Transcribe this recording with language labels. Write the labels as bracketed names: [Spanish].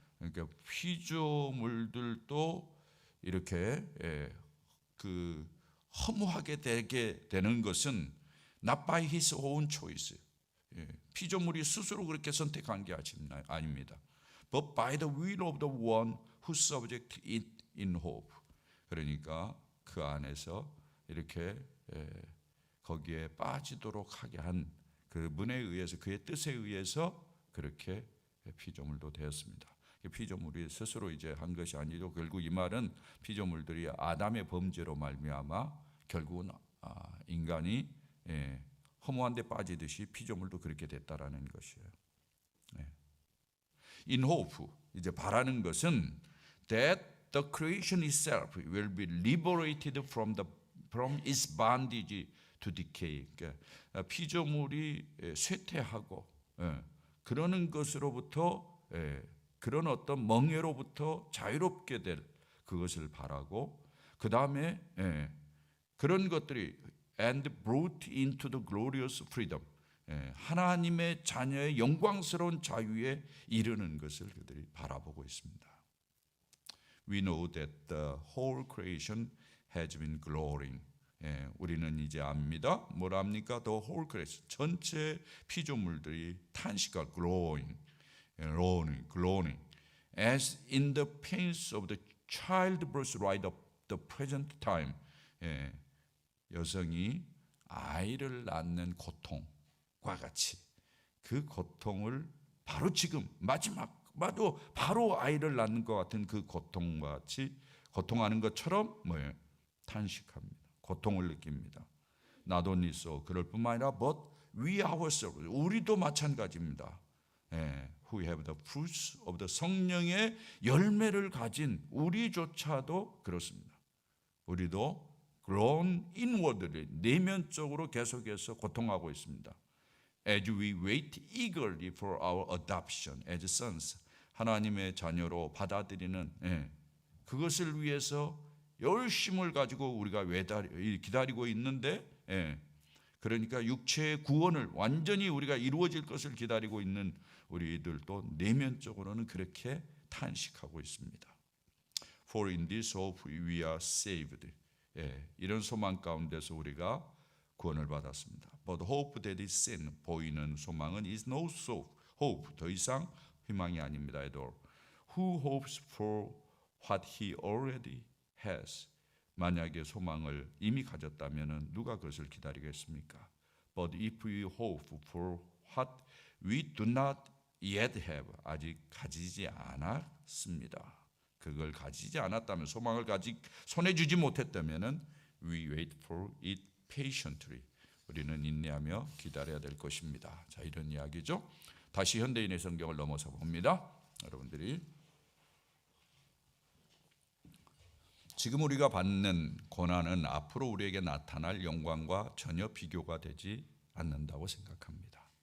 [Korean] 그러니까 피조물들도 이렇게 그 허무하게 되게 되는 것은 [English] not by his own choice. [Korean] 피조물이 스스로 그렇게 선택한 게 아닙니다. [English] But by the will of the one who subject it in hope. [Korean] 그러니까 그 안에서 이렇게 거기에 빠지도록 하게 한 그분에 의해서, 그의 뜻에 의해서 그렇게 피조물도 되었습니다. 피조물이 스스로 이제 한 것이 아니고 결국 이 말은 피조물들이 아담의 범죄로 말미암아 결국은 인간이 허무한 데 빠지듯이 피조물도 그렇게 됐다라는 것이에요. [English] In hope, [Korean] 이제 바라는 것은 [English] that the creation itself will be liberated from its bondage to decay. [Korean] 그러니까 피조물이 쇠퇴하고 그러는 것으로부터 그런 어떤 멍에로부터 자유롭게 될 그것을 바라고, 그 다음에 그런 것들이 [English] and brought into the glorious freedom, [Korean] 하나님의 자녀의 영광스러운 자유에 이르는 것을 그들이 바라보고 있습니다. [English] We know that the whole creation has been glorying. [Korean] 우리는 이제 압니다. 뭘 압니까? [English] The whole creation, [Korean] 전체 피조물들이 탄식할 [English] glowing, groaning, as in the pains of the childbirth right of the present time. [Korean] 여성이 아이를 낳는 고통과 같이 그 고통을 바로 지금 마지막마도 바로 아이를 낳는 것 같은 그 고통과 같이 고통하는 것처럼 탄식합니다. 고통을 느낍니다. [English] not only so, [Korean] 그럴 뿐만 아니라 [English] but we ourselves, [Korean] 우리도 마찬가지입니다. [English] who have the fruits of the [Korean] 성령의 열매를 가진 우리조차도 그렇습니다. 우리도 [English] grown inwardly, [Korean] 내면적으로 계속해서 고통하고 있습니다. [English] As we wait eagerly for our adoption as sons, [Korean] 하나님의 자녀로 받아들이는 그것을 위해서 열심을 가지고 우리가 기다리고 있는데, 그러니까 육체의 구원을 완전히 우리가 이루어질 것을 기다리고 있는 우리들도 내면적으로는 그렇게 탄식하고 있습니다. [English] For in this hope we are saved. [Korean] 이런 소망 가운데서 우리가 구원을 받았습니다. [English] But hope that is seen, [Korean] 보이는 소망은 [English] is no hope, [Korean] 더 이상 희망이 아닙니다. [English] at all. Who hopes for what he already has? [Korean] 만약에 소망을 이미 가졌다면 누가 그것을 기다리겠습니까? [English] But if we hope for what we do not yet have, [Korean] 아직 가지지 않았습니다. 그걸 가지지 않았다면, 소망을 손에 쥐지 못했다면 [English] we wait for it patiently. [Korean] 우리는 인내하며 기다려야 될 것입니다. 자, 이런 이야기죠. 다시 현대인의 성경을 넘어서 봅니다. 여러분들이 지금 우리가 받는 고난은 앞으로 우리에게 나타날 영광과 전혀 비교가 되지 않는다고 생각합니다.